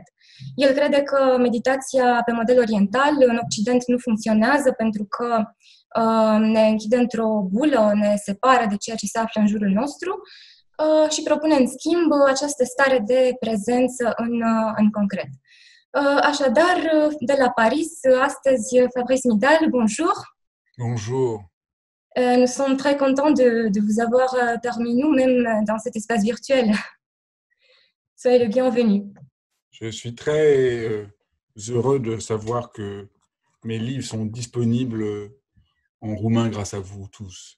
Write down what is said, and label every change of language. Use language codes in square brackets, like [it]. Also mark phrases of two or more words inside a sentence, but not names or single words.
[ro] El crede că meditația pe model oriental în Occident nu funcționează pentru că ne închide într-o bulă, ne separă de ceea ce se află în jurul nostru și propune în schimb această stare de prezență în concret. Așadar, de la Paris, astăzi Fabrice Midal, bonjour. [fr] Bonjour. Nous sommes très contents de vous avoir parmi nous, même dans cet espace virtuel. Soyez le bienvenu. Je suis très heureux de savoir que mes livres sont disponibles en roumain grâce à vous tous.